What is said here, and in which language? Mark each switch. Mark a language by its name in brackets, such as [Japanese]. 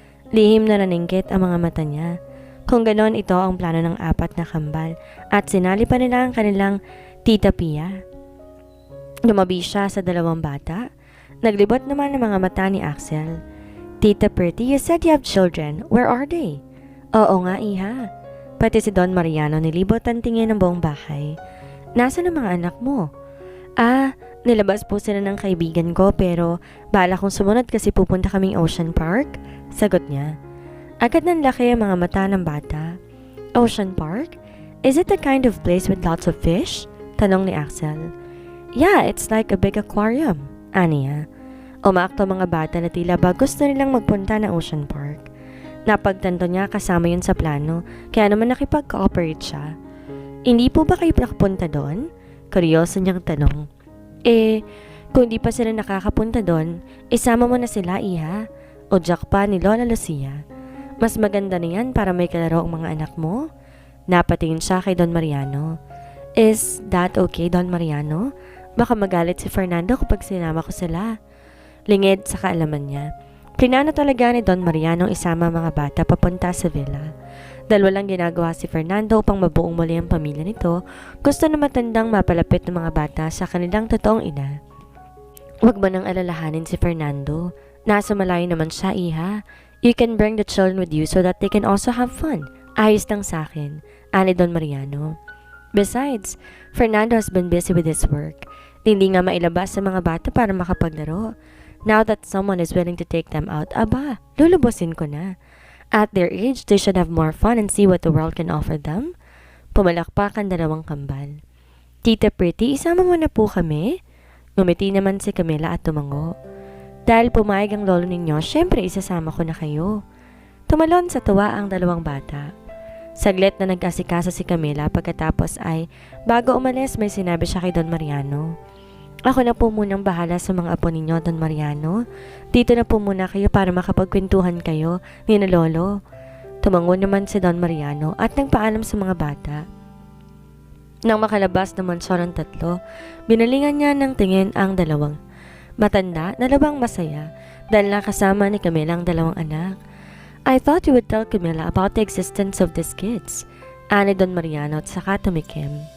[Filipino] Lihim na naningkit ang mga mata niya. Kung ganon, ito ang plano ng 4 na kambal at sinali pa nila ang kanilang tita Pia. Lumabi siya sa 2 bata. Naglibot naman ang mga mata ni Axel. [English] Tita Pretty, you said you have children. Where are they? [Filipino] Oo nga, iha. Pati si Don Mariano nilibot ang tingin ng buong bahay. Nasaan ang mga anak mo? Nilabas po sila ng kaibigan ko pero bala kong sumunod kasi pupunta kaming Ocean Park. Sagot niya. Agad ng laki ang mga mata ng bata. Ocean Park? [English] Is it the kind of place with lots of fish? [Filipino] Tanong ni Axel. [English] Yeah, it's like a big aquarium. [Filipino] Aniya. Umaakto mga bata na tila ba gusto nilang magpunta ng Ocean Park. Napagtanto niya kasama yun sa plano, kaya naman nakipag-cooperate siya. Hindi po ba kayo nakapunta doon? Kuryoso niyang tanong. Kung di pa sila nakakapunta doon, isama mo na sila, iha. O jack pa ni Lola Lucia. Mas maganda na yan para may kalaro ang mga anak mo. Napatingin siya kay Don Mariano. [English] Is that okay, Don Mariano? [Filipino] Baka magalit si Fernando kapag sinama ko sila. Lingid sa kaalaman niya. Plinano talaga ni Don Mariano isama mga bata papunta sa villa. Dahil walang ginagawa si Fernando upang mabuong muli ang pamilya nito, gusto na matandang mapalapit ng mga bata sa kanilang totoong ina. Huwag ba nang alalahanin si Fernando? Nasa malayo naman siya, iha. [English] You can bring the children with you so that they can also have fun. [Filipino] Ayos lang sa akin, ani Don Mariano. [English] Besides, Fernando has been busy with his work. [Filipino] Hindi nga mailabas sa mga bata para makapaglaro. [English] Now that someone is willing to take them out, [Filipino] aba, lulubusin ko na. [English] At their age, they should have more fun and see what the world can offer them. [Filipino] Pumalakpak ang dalawang kambal. Tita Pretty, isama mo na po kami? Ngumiti naman si Camila at tumango. Dahil pumayag ang lolo ninyo, syempre isasama ko na kayo. Tumalon sa tuwa ang dalawang bata. Saglit na nag-asikasa si Camila pagkatapos ay bago umalis may sinabi siya kay Don Mariano. Ako na po munang bahala sa mga apo ninyo, Don Mariano. Dito na po muna kayo para makapagkwentuhan kayo ni na lolo. Tumango naman si Don Mariano at nagpaalam sa mga bata. Nang makalabas naman siya ng tatlo, binalingan niya ng tingin ang dalawang matanda na labang masaya dahil nakasama ni Camila ang dalawang anak. [English] I thought you would tell Camila about the existence of these kids, [Filipino] ani Don Mariano at saka tumikim.